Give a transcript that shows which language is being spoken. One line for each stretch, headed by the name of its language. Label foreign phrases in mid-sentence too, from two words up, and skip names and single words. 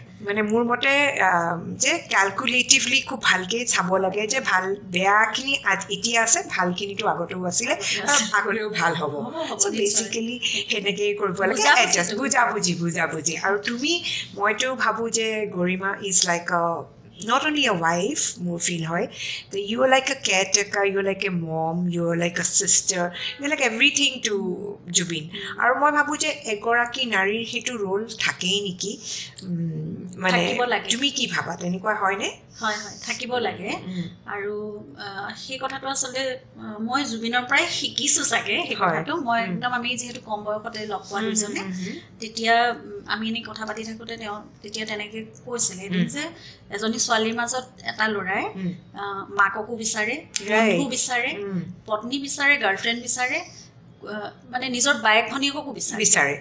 Assamese: মানে মোৰ মতে যে কেলকুলেটিভলি খুব ভালকৈ চাব লাগে যে ভাল বেয়াখিনি এতিয়া আছে ভালখিনিতো আগতেও আছিলে আগলৈও ভাল হ'ব
English: so basically
Assamese: সেনেকেই কৰিব লাগে এডজাষ্ট বুজাবুজি আৰু তুমি মইতো ভাবোঁ যে গৰিমা
English: is like not only a wife, more feel
Assamese: হয়,
English: that you are like a caretaker, you are like a mom, you are like a sister, you are like everything to Jubin.
Assamese: আৰু মই ভাবোঁ যে এগৰাকী নাৰীৰ হেতু ৰ'ল থাকেই নেকি মানে তুমি কি ভাবা তেনেকৈ হয় নে হয় থাকিব লাগে আৰু সেই কথাটো আচলতে মই জুবিনৰ পৰাই শিকিছোঁ চাগে সেই কথাটো মই একদম আমি যিহেতু কম বয়সতে লগ পোৱা দুজনে তেতিয়া আমি এনেই কথা পাতি থাকোঁতে তেওঁ তেতিয়া তেনেকৈ কৈছিলে যে এজনী ছোৱালীৰ মাজত এটা ল'ৰাই মাককো বিচাৰে বন্ধু বিচাৰে পত্নী বিচাৰে গাৰ্লফ্ৰেণ্ড বিচাৰে মানে নিজৰ বায়েক ভনীয়েককো বিচাৰে